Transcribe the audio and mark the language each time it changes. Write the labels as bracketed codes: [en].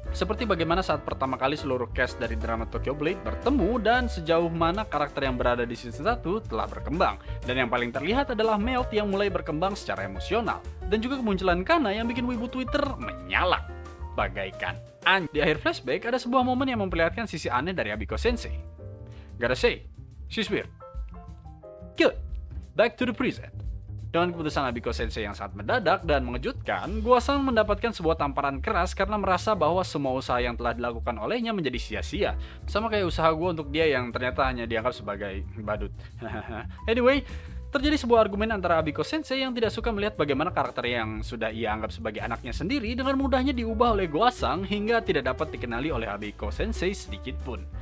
[id] Seperti bagaimana saat pertama kali seluruh cast dari drama Tokyo Blade bertemu dan sejauh mana karakter yang berada di season 1 telah berkembang. Dan yang paling terlihat adalah Melt yang mulai berkembang secara emosional. Dan juga kemunculan Kana yang bikin wibu Twitter menyala bagaikan anjing. Di akhir flashback ada sebuah momen yang memperlihatkan sisi aneh dari Abiko Sensei. [en] Gotta say, she's weird. Good, back to the present. [id] Dengan keputusan Abiko Sensei yang sangat mendadak dan mengejutkan, Goasang mendapatkan sebuah tamparan keras karena merasa bahwa semua usaha yang telah dilakukan olehnya menjadi sia-sia. Sama kayak usaha gue untuk dia yang ternyata hanya dianggap sebagai badut. Anyway, terjadi sebuah argumen antara Abiko Sensei yang tidak suka melihat bagaimana karakter yang sudah ia anggap sebagai anaknya sendiri dengan mudahnya diubah oleh Goasang hingga tidak dapat dikenali oleh Abiko Sensei sedikit pun.